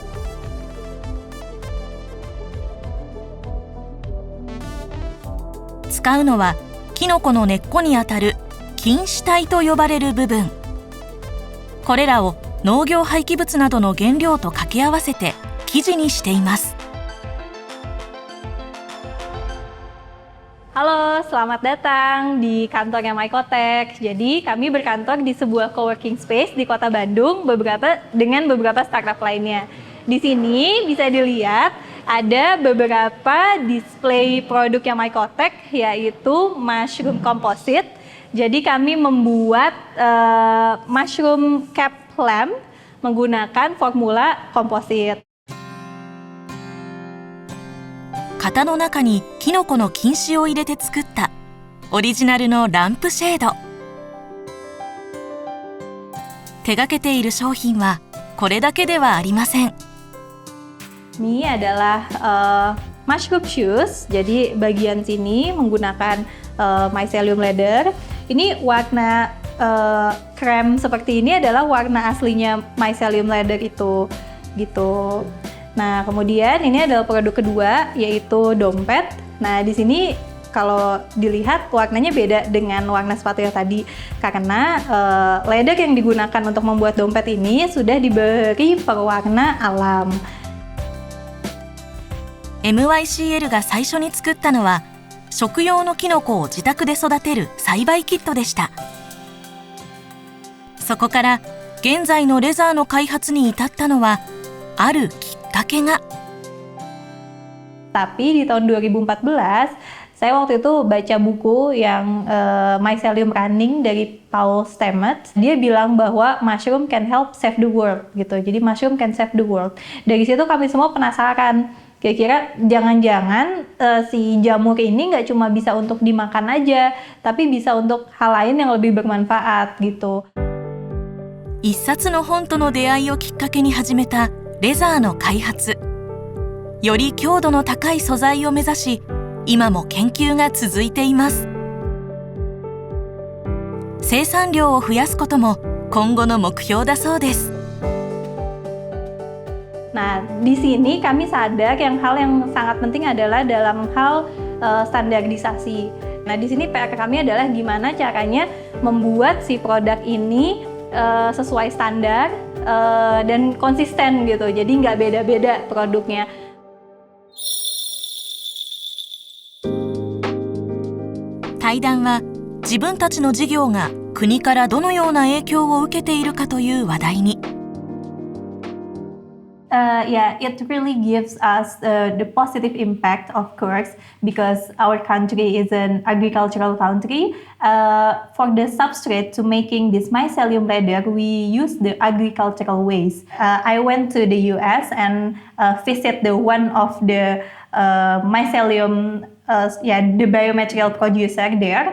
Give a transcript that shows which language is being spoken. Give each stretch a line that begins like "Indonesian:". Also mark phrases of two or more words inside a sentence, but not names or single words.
Japanese: 使うのはキノコの根っこにあたる菌糸体と呼ばれる部分。これらを農業廃棄物などの原料と掛け合わせて生地にしています。
Indonesian: Halo, selamat datang di kantornya Mycotex. Jadi kami berkantor di sebuah
English: coworking space
Indonesian: di Kota Bandung dengan beberapa startup lainnya. Di sini bisa dilihat ada beberapa display produknya Mycotex, yaitu
English: mushroom composite.
Indonesian: Jadi kami membuat
English: mushroom cap lamp
Indonesian: menggunakan formula komposit.
Japanese: 型の中にキノコの菌糸を入れて作ったオリジナルのランプシェード。手掛けている商品はこれだけではありません。
Indonesian: Ini adalah
English: mushroom shoes.
Indonesian: Jadi bagian sini menggunakan
English: mycelium leather.
Indonesian: Ini warna krem seperti ini adalah warna aslinya
English: mycelium leather
Indonesian: itu, gitu. Nah, kemudian ini adalah produk kedua yaitu dompet. Nah, di sini kalau dilihat warnanya beda dengan warna sepatu yang tadi karena leather yang digunakan untuk membuat dompet ini sudah diberi pewarna alam.
Japanese: MYCL が最初に作ったのは食用のキノコを自宅で育てる栽培キットでした。そこから現在のレザーの開発に至ったのはあるきっかけが。
Indonesian: Tapi di tahun 2014 saya waktu itu baca buku yang Mycelium Running dari Paul Stamets. Dia bilang bahwa
English: mushroom can help save the world
Indonesian: gitu. Jadi
English: mushroom can save the world.
Indonesian: Dari situ kami semua penasaran. Kira-kira jangan-jangan si jamur ini nggak cuma bisa untuk dimakan aja, tapi bisa untuk hal lain yang lebih bermanfaat gitu.
Japanese: 一冊の本との出会いをきっかけに始めたレザーの開発。より強度の高い素材を目指し今も研究が続いています。生産量を増やすことも今後の目標だそうです。
Indonesian: Nah, di sini kami sadar hal yang sangat penting adalah dalam hal standarisasi. Nah, di sini PR kami adalah gimana caranya membuat si produk ini sesuai standar dan konsisten gitu. Jadi nggak beda-beda produknya.
Japanese: 対談は自分たちの事業が国からどのような影響を受けているかという話題に。
English: Yeah, it really gives us the positive impact, of course, because our country is an agricultural country. For the substrate to making this mycelium leather, we use the agricultural waste. I went to the US and visit the one of the mycelium, the biomaterial producer there.